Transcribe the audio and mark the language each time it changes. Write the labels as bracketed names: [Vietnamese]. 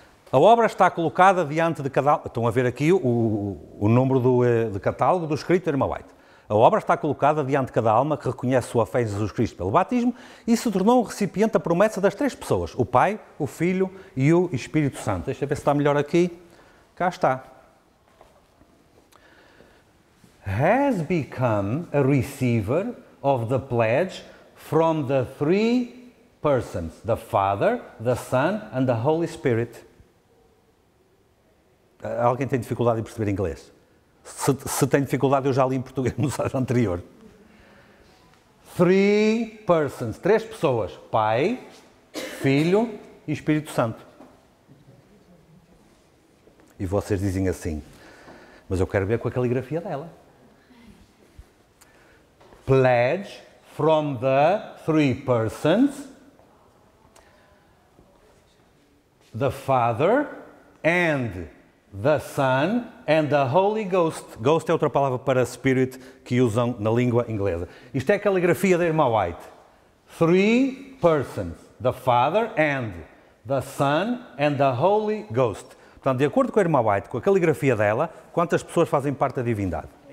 [Portuguese] A obra está colocada diante de cada... Estão a ver aqui o número de catálogo do escrito da irmã White. A obra está colocada diante de cada alma que reconhece sua fé em Jesus Cristo pelo batismo e se tornou um recipiente da promessa das 3 pessoas, o Pai, o Filho e o Espírito Santo. Deixa eu ver se está melhor aqui. Cá está. [English] Has become a receiver of the pledge from the 3 persons, the Father, the Son and the Holy Spirit. [Portuguese] Alguém tem dificuldade em perceber inglês? Se tem dificuldade, eu já li em português no slide anterior. [English] 3 persons, [Portuguese] 3 pessoas. Pai, Filho e Espírito Santo. E vocês dizem assim, mas eu quero ver com a caligrafia dela. [English] Pledge from the 3 persons the Father and the Son and the Holy Ghost. [Portuguese] Ghost é outra palavra para Spirit que usam na língua inglesa. Isto é a caligrafia da irmã White. [English] Three persons, the Father and the Son and the Holy Ghost. [Portuguese] Portanto, de acordo com a irmã White, com a caligrafia dela, quantas pessoas fazem parte da divindade?